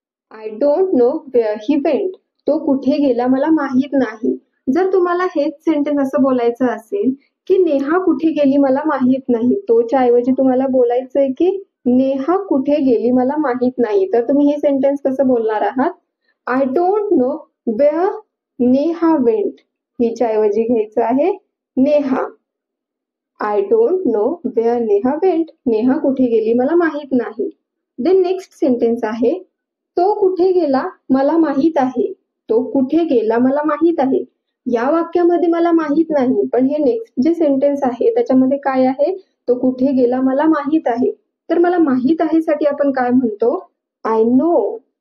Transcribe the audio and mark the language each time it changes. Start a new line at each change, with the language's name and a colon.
English: I don't know where he went.
Marathi: तो कुठे गेला मला माहित नाही. जर तुम्हाला हेच सेंटेन्स असं बोलायचं असेल की नेहा कुठे गेली मला माहित नाही, तोच्या ऐवजी तुम्हाला बोलायचंय की नेहा कुठे गेली मला माहित नाही, तर तुम्ही हे सेंटेन्स कसं बोलणार आहात?
English: I don't know where Neha went.
Marathi: हिच्या ऐवजी घ्यायचं आहे Neha.
English: I don't know where Neha went.
Marathi: Neha कुठे गेली मला माहित नाही. देन नेक्स्ट सेंटेन्स आहे, तो कुठे गेला मला माहित आहे. तो कुठे गेला मला माहित आहे. या वाक्यामध्ये मला माहित नाही, पण हे नेक्स्ट जे सेंटेन्स आहे त्याच्यामध्ये काय आहे? तो कुठे गेला मला माहित आहे. तर मला माहित आहे साठी आपण काय म्हणतो?
English: I know.